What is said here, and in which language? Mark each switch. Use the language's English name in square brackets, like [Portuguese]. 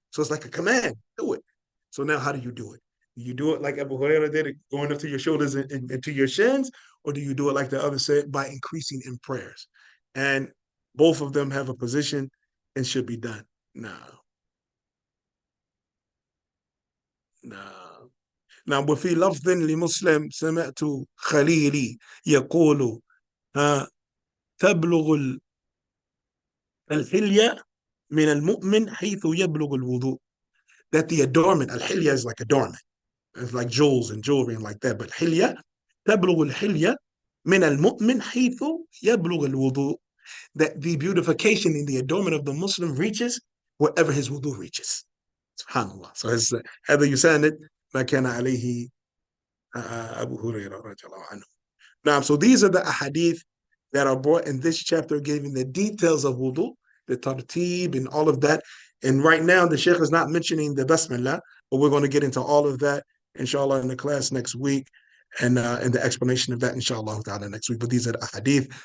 [English] So it's like a command, do it. So now how do you do it? Do you do it like Abu Hurairah did it, going up to your shoulders and to your shins? Or do you do it like the other said, by increasing in prayers? And both of them have a position and should be done. No. [Arabic] Now, وفي لفظ لمسلم سمعت خليلي يقول تبلغ الحلية من المؤمن حيث يبلغ الوضوء. [English] That the adornment, al-hilya is like adornment. It's like jewels and jewelry and like that. But hilya, [Arabic] تبلغ الحلية من المؤمن حيث يبلغ الوضوء. [English] That the beautification and the adornment of the Muslim reaches wherever his wudu reaches. Subhanallah. So it's [Arabic] هذا يساند ما كان عليه Abu Hurairah رضي الله عنه. [English] Now, so these are the ahadith that are brought in this chapter, giving the details of wudu, the tartib, and all of that. And right now, the Sheikh is not mentioning the basmalah, but we're going to get into all of that, inshallah, in the class next week, and the explanation of that, inshallah, ta'ala, next week. But these are the ahadith.